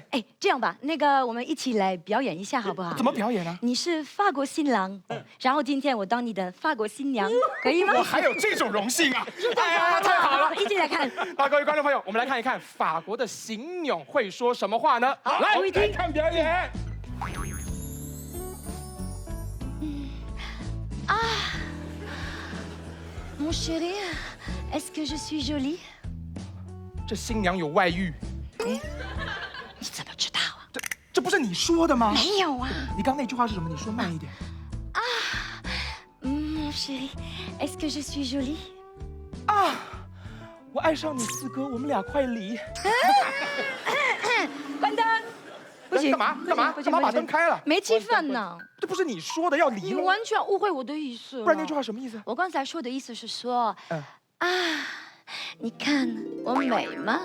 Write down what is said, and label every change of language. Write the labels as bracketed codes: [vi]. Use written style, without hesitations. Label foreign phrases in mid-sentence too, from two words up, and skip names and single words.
[zh] 这样吧，那个我们一起来表演一下好不好？怎么表演呢？你是法国新郎，然后今天我当你的法国新娘，可以吗？我还有这种荣幸啊！哎呀，太好了！一起来看。各位观众朋友，我们来看一看法国的新娘会说什么话呢？来看表演。 [fr] Mon chéri, est-ce que je suis jolie？ [zh] 这新娘有外遇。你怎么知道啊？这不是你说的吗？没有啊。你刚那句话是什么？你说慢一点。 [fr] Mon chéri, est-ce que je suis jolie？ [zh] 我爱上你4哥，我们俩快离。关灯。不行，干嘛把灯开了？没气氛呢。这不是你说的要离吗？你完全误会我的意思了。不然那句话什么意思？我刚才说的意思是说，你看我美吗？